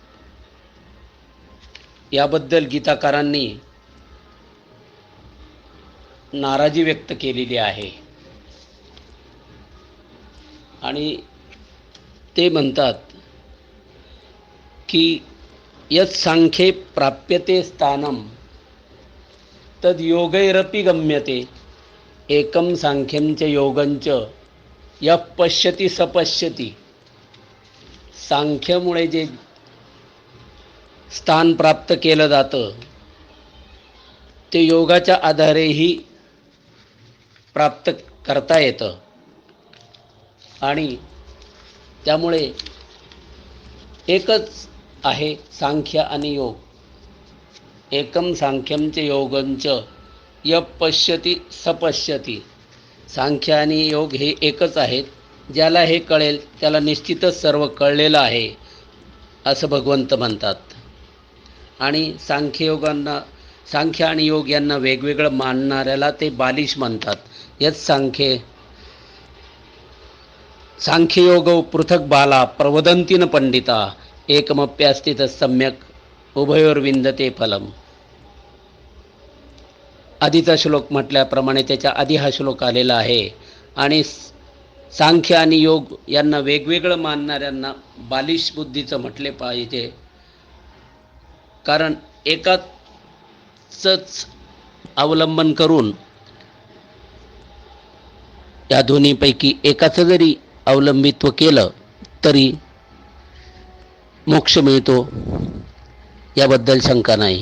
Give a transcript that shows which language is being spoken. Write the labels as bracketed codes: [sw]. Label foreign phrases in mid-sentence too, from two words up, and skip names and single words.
[mr] याबद्दल गीताकारांनी नाराजी व्यक्त केलेली आहे. आणि ते म्हणतात की [sa] यत् सांख्ये प्राप्यते स्थानम तद योगैरपि गम्यते एकम सांख्यं च योगं च यः पश्यति स पश्यति. [mr] सांख्यामुळे जे स्थान प्राप्त केलं जातं ते योगाच्या आधारेही प्राप्त करता येतं. आणि त्यामुळे एकच आहे सांख्य आणि योग. [sa] एकम सांख्यं च योगं च यः पश्यति स पश्यति. [mr] सांख्य आणि योग हे एकच आहेत. ज्याला हे कळेल त्याला निश्चितच सर्व कळलेलं आहे असं भगवंत म्हणतात. आणि सांख्य आणि योग यांना वेगवेगळं मानणाऱ्याला ते बालिश म्हणतात. [sa] यत् सांख्ययोगौ पृथक बाला प्रवदन्ति न पंडिता एकमप्यास्ति तत्सम्यक उभयोर्विंदते फलम. [mr] आधीचा श्लोक म्हटल्याप्रमाणे त्याच्या आधी हा श्लोक आलेला आहे. आणि सांख्य आणि योग यांना वेगवेगळं मानणाऱ्यांना बालिश बुद्धीचं म्हटले पाहिजे. कारण एकाचंच अवलंबन करून या दोन्हीपैकी एकाचं जरी अवलंबित्व केलं तरी मोक्ष मिळतो याबद्दल शंका नाही.